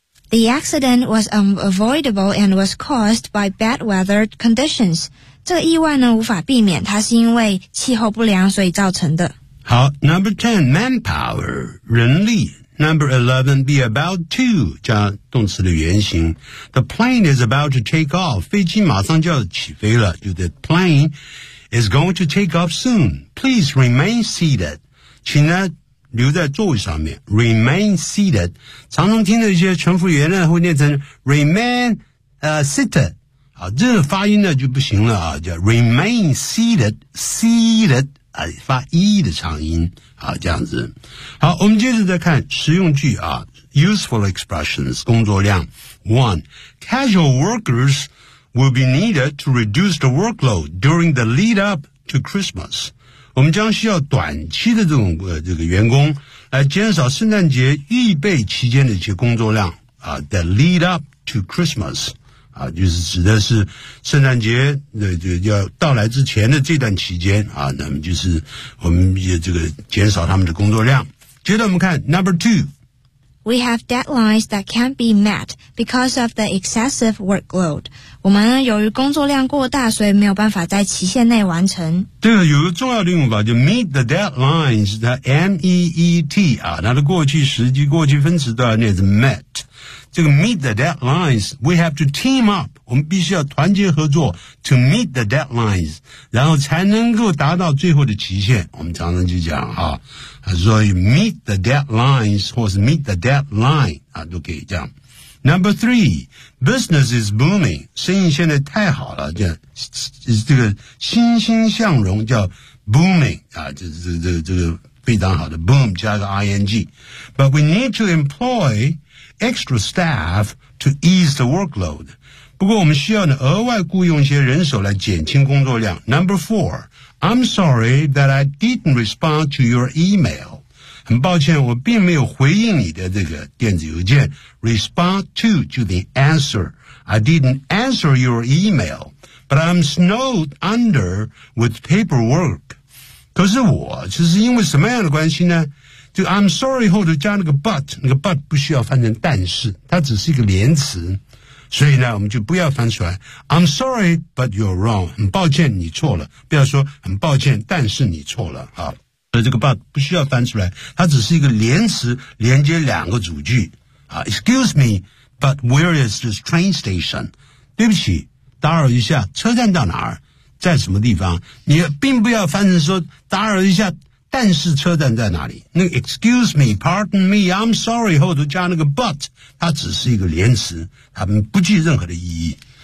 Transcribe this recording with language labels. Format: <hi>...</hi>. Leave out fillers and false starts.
<en>The accident was unavoidable and was caused by bad weather conditions.</en> <zh>这个意外呢无法避免，它是因为气候不良所以造成的。好， Number 10, manpower, 人力。Number 11, be about to, 加动词的原型。</zh> <en>The plane is about to take off,</en> <zh>飞机马上就要起飞了。</zh> <en>The plane is going to take off soon. Please remain seated.</en> <zh>请呢留在座位上面 remain seated， 常常听的一些乘务员呢会念成 remain seated， 好，这个发音呢就不行了啊，叫 remain seated， seated 啊，发 e 的长音，好，这样子。好，我们接着再看实用句啊， useful expressions， 工作量。</zh> <en>One， casual workers will be needed to reduce the workload during the lead up to Christmas。</en> <zh>我们将需要短期的这种这个员工来减少圣诞节预备期间的一些工作量啊。 The lead up to Christmas 啊，就是指的是圣诞节的要到来之前的这段期间啊。那么就是我们也这个减少他们的工作量。接着我们看 Number 2，</zh> <en>We have deadlines that can't be met because of the excessive workload。</en> <zh>我们由于工作量过大，所以没有办法在期限内完成。对，有个重要的用法就 meet the deadlines， 它 M-E-E-T 啊，它的过去时及过去分词都要念成 met。这个 meet the deadlines，</zh> <en>we have to team up，</en> <zh>我们必须要团结合作</zh> <en>to meet the deadlines，</en> <zh>然后才能够达到最后的期限。我们常常就讲啊，所以 meet the deadlines 或是 meet the deadline 啊，都可以这样。 Number 3,</zh> <en>business is booming.</en> <zh>生意现在太好了，叫这个欣欣向荣，叫 booming, 啊，这个非常好的 boom 加个 ing.</zh> <en>But we need to employ extra staff to ease the workload.</en> <zh>不过我们需要呢额外雇佣一些人手来减轻工作量。</zh> <en>Number 4, I'm sorry that I didn't respond to your email.</en> <zh>很抱歉，我并没有回应你的这个电子邮件。 Respond to 就等于 answer。</zh> <en>I didn't answer your email, but I'm snowed under with paperwork.</en> <zh>可是我就是因为什么样的关系呢？就 I'm sorry 后头加那个 but， 那个 but 不需要翻成但是，它只是一个连词，所以呢，我们就不要翻出来。</zh> <en>I'm sorry, but you're wrong.</en> <zh>很抱歉，你错了。不要说很抱歉，但是你错了。好。这个 but 不需要翻出来，它只是一个连词，连接两个主句啊。</zh> <en>Excuse me, but where is this train station?</en> <zh>对不起，打扰一下，车站到哪儿？在什么地方？你并不要翻成说打扰一下，但是车站在哪里？那个 excuse me, pardon me, I'm sorry 后头加那个 but， 它只是一个连词，它们不具任何的意义。</zh>